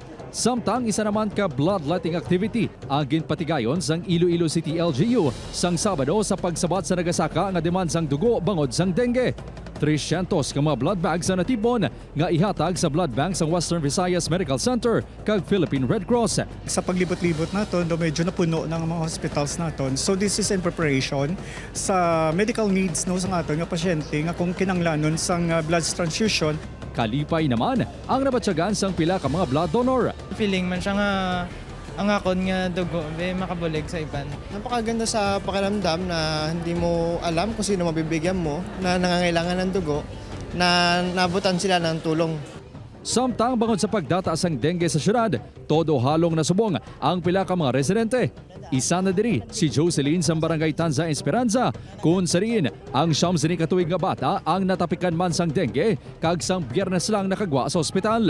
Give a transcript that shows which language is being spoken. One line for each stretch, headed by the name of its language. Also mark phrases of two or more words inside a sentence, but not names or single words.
Hiligaynon: Samtang isa naman ka bloodletting activity ang ginpatigayon sang Iloilo City LGU sang Sabado sa pagsabat sa nagasaka nga demand sang dugo bangod sang dengue. 300 ka mga blood bags ang natipon nga ihatag sa blood bank sa Western Visayas Medical Center kag Philippine Red Cross. Sa paglibot-libot naton, do medyo napuno ng mga hospitals naton. So
English: this is in preparation
Hiligaynon: sa
English: medical needs
Hiligaynon: no sa aton nga pasyente nga kung kinanglanon sang blood transfusion. Kalipay naman ang nabatyagan sang pila ka mga blood donor. Feeling man siya nga ang akon nga dugo makabulig sa iban.
Filipino: Napakaganda sa pakiramdam na hindi mo alam kung sino mabibigyan mo na nangangailangan ng dugo na nabutan sila ng tulong.
Hiligaynon: Samtang bangod sa pagdata sang dengue sa syudad, todo halong nasubong ang pila ka mga residente. Isa na diri si Jocelyn sa barangay Tanza Esperanza kung sariin ang siyam sini katuig nga bata ang natapikan man sang dengue kag sang Biyernes lang nakagwa sa ospital.